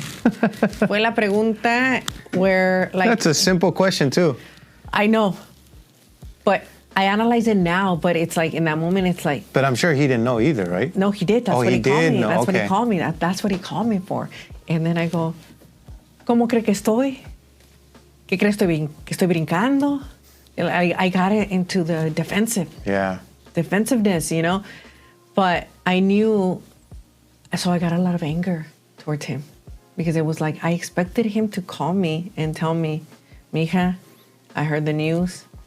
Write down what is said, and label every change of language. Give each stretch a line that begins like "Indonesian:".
Spanish: Fue la pregunta
English: where, like... That's a simple question, too. I know. But I analyze it now, but it's like, in that moment, it's like... But I'm sure he didn't know either, right? No, he did. That's what he called me. No, That's okay. what he called me. That's what he called me for. And then I go,
Spanish: ¿cómo cree que estoy? ¿Qué crees que estoy brincando?
English: I got it into the defensiveness, you know? But I knew, so I got a lot of anger towards him, because it was like, I expected him to call me and tell me, mija, I heard the news.